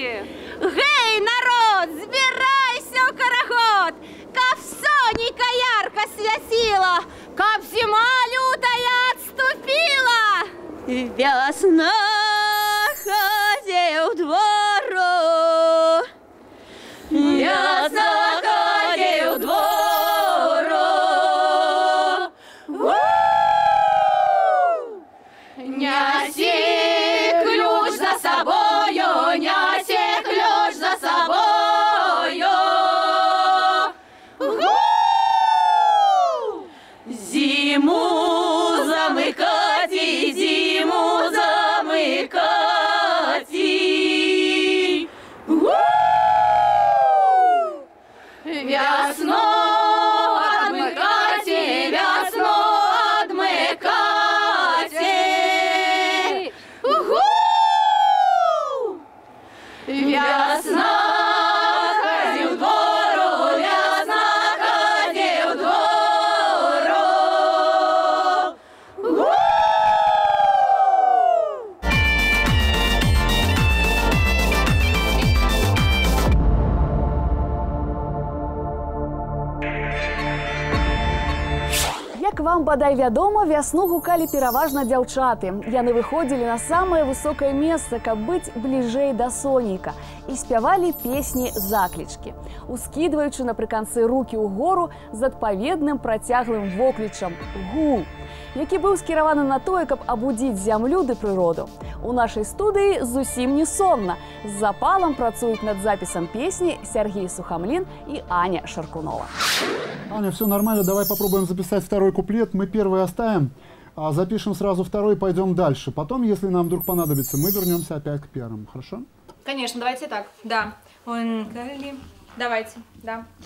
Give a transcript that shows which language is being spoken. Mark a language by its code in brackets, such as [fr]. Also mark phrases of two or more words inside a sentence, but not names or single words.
[be] Гей, народ, збірайся ў карагод, каб сонейка ярко свяціла, каб зіма лютая адступіла. Вясна ходзе ў двору, вясна ходзе ў двору. Няси ключ за собою, няси ключ за собою. [ru] Зиму замыкать и зиму замыкать. Весну отмыкать и весну отмыкать. [be] Весна ходи в двору, весна ходи в двору. Як вам бадай вядома, вясну гукалі пераважна дзяўчаты. Яны выходзілі на самае высокае месца, каб быць бліжэй да сонейка, і спявалі песні-заклічкі, ускідваючы напрыканцы рукі ўгору з адпаведным працяглым воклічам «гу», які быў скіраваны на тое, каб абудзіць зямлю ды прыроду. У нашай студыі зусім не сонна. З запалам працуюць над запісам песні Сергей Сухомлин и Аня Шаркунова. [ru] Аня, все нормально, давай попробуем записать второй куплет. Мы первый оставим, а запишем сразу второй и пойдем дальше. Потом, если нам вдруг понадобится, мы вернемся опять к первому. Хорошо? Конечно, давайте так. Да. Давайте, да.